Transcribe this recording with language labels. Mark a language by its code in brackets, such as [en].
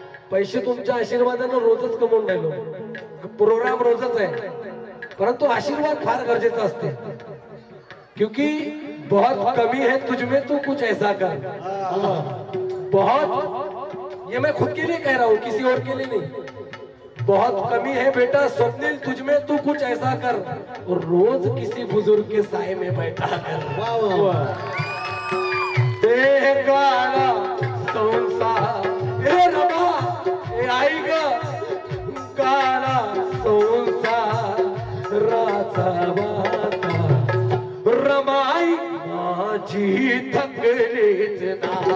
[mr] पैसे तुमच्या आशीर्वादानं रोजच कमवून राहिलो, प्रोग्राम रोजच आहे, परंतु आशीर्वाद फार गरजेचा असते. [hi] क्योंकि बहुत कमी है तुझमें, तू कुछ ऐसा कर. बहुत, ये मैं खुद के लिए कह रहा हूँ, किसी और के लिए नहीं. बहुत कमी है बेटा स्वप्निल तुझमें, तू कुछ ऐसा कर, और रोज किसी बुजुर्ग के साए में बैठा कर. वाह वाह वाह. [mr] देह काला संसार, हे रमा हे आई ग, काला संसार राचा वाता, रमाई माझी थकलीच ना.